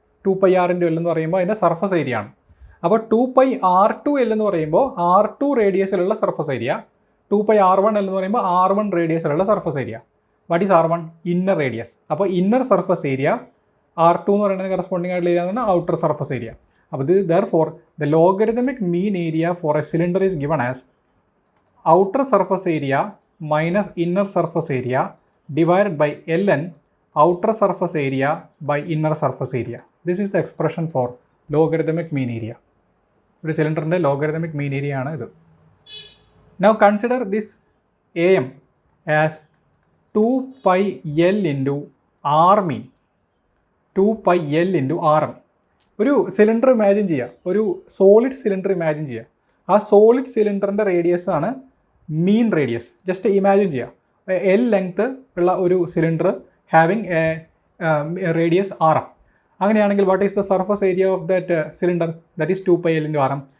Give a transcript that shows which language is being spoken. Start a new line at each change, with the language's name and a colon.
Malayalam: 2 pi R into L എന്ന് പറയുമ്പോൾ അതിൻ്റെ സർഫസ് ഏരിയ ആണ്. അപ്പോൾ 2 പൈ R2 എൽ എന്ന് പറയുമ്പോൾ R2 റേഡിയസിലുള്ള surface area. 2 pi R1 L എന്ന് പറയുമ്പോൾ R1 റേഡിയസിലുള്ള surface area.
English: What is R1?
Malayalam: Inner radius. അപ്പോൾ ഇന്നർ സർഫസ് ഏരിയ R2 എന്ന് പറയുന്നത് കറസ്പോണ്ടിങ് ആയിട്ടുള്ള ഏരിയ എന്ന് ഔട്ടർ സർഫസ് ഏരിയ.
English: അപ്പോൾ ഇത് therefore the logarithmic mean area for a cylinder is given as outer surface area minus inner surface area divided by ln outer surface area by inner surface area. This is the expression for logarithmic mean area.
Malayalam: ഒരു സിലിണ്ടറിൻ്റെ logarithmic മീൻ area ആണ് ഇത്.
English: Now consider this AM as 2 pi L into R mean. 2 pi L into RM.
Malayalam: ഒരു cylinder imagine ചെയ്യുക, ഒരു solid cylinder imagine ചെയ്യുക. ആ solid സിലിണ്ടറിൻ്റെ radius ആണ് മീൻ radius. Just imagine ചെയ്യുക, എൽ ലെങ്ത് ഉള്ള ഒരു cylinder
English: Having a radius RM. അങ്ങനെയാണെങ്കിൽ what is the surface area of that cylinder? That is 2 pi L into RM.